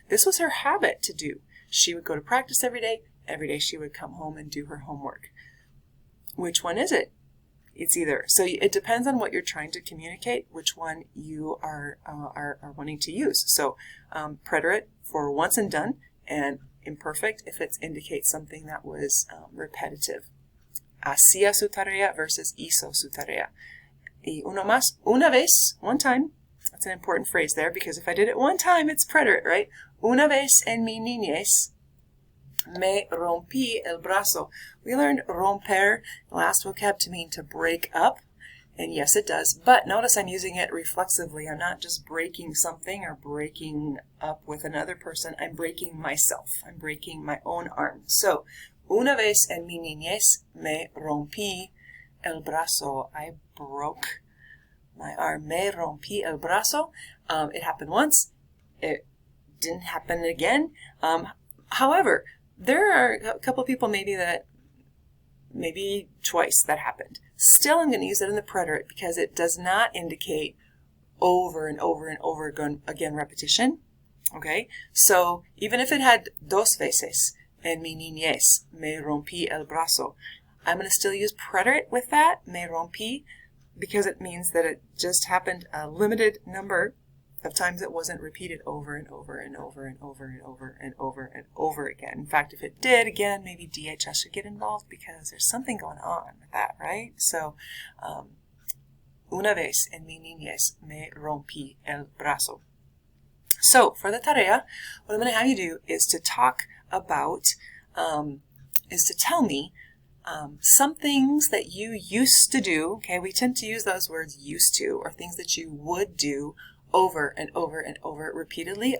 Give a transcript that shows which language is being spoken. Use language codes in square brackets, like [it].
[en] This was her habit to do. She would go to practice every day. Every day she would come home and do her homework. Which one is it? It's either. So it depends on what you're trying to communicate, which one you are wanting to use. So preterite for once and done, and imperfect if it indicates something that was repetitive. [es] Hacía su tarea versus hizo su tarea. Y uno más, una vez, [en] one time. That's an important phrase there because if I did it one time, it's preterite, right? [es] Una vez en mi niñez me rompí el brazo. [en] We learned romper, last vocab, to mean to break up. And yes, it does. But notice I'm using it reflexively. I'm not just breaking something or breaking up with another person. I'm breaking myself. I'm breaking my own arm. [es] So, una vez en mi niñez me rompí el brazo. [en] I broke my arm. [es] Me rompí el brazo. [en] It happened once. It didn't happen again. However, there are a couple of people maybe twice that happened. Still, I'm going to use it in the preterite because it does not indicate over and over and over again repetition. Okay? So, even if it had [es] dos veces, en mi niñez, me rompí el brazo, [en] I'm going to still use preterite with that, me rompí, because it means that it just happened a limited number of times. It wasn't repeated over and over and over and over and over and over and over again. In fact, if it did, again, maybe DHS should get involved because there's something going on with that, right? [es] So, una vez en mi niñez me rompí el brazo. [en] So, for the tarea, what I'm going to have you do is to talk about, is to tell me some things that you used to do. Okay, we tend to use those words used to, or things that you would do over and over and over repeatedly.